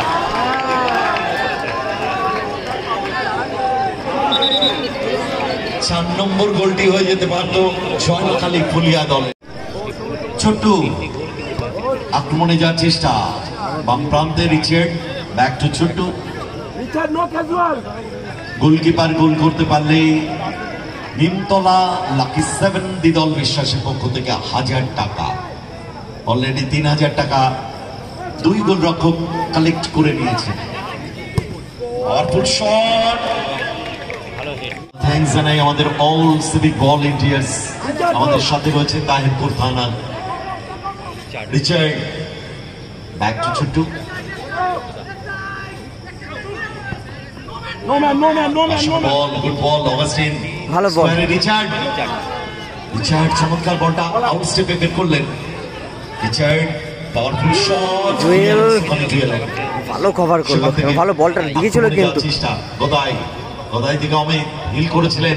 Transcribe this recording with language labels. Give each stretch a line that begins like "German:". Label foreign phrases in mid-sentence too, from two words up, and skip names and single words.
Bangla: চার নম্বর গোলটি হয়ে যেতে পারত জয়মা কালী ফুলিয়া দলে। ছোট্টু আক্রমণে যাওয়ার চেষ্টা, বাম প্রান্তে রিচার্ড,
English: back to
Bangla: ছোট্টু।
English: Richard, no casual.
Bangla: গোলকিপার গোল করতে পারলে নিমতলা লাকি 7 দ্বিদল বিশ্বাসের পক্ষ থেকে 1000 টাকা, অলরেডি 3000 টাকা 2 গোল রক্ষক কালেক্ট করে নিয়েছে।
English: powerful shot,
Bangla: থ্যাঙ্কস জানাই আমাদের
English: all civic volunteers.
Bangla: আমাদের সাথে রয়েছে তাহিরপুর থানা। রিচার্ড
English: back to
Bangla: ছোট্টু,
English: No man, no man, no man, no man.
Bangla: বল,
English: good ball
Bangla: অগাস্টিন, ভালো বল। রিচার্ড, রিচার্ড চমৎকার বলটা আউট স্টেপে বের করলেন। রিচার্ড
English: powerful shot,
Bangla: জুয়েল জুয়েল ভালো কভার করলো, ভালো বলটা দিয়েছিল কিন্তু। চেষ্টা গদাই, গদাই থেকে অমিত হিল করেছিলেন।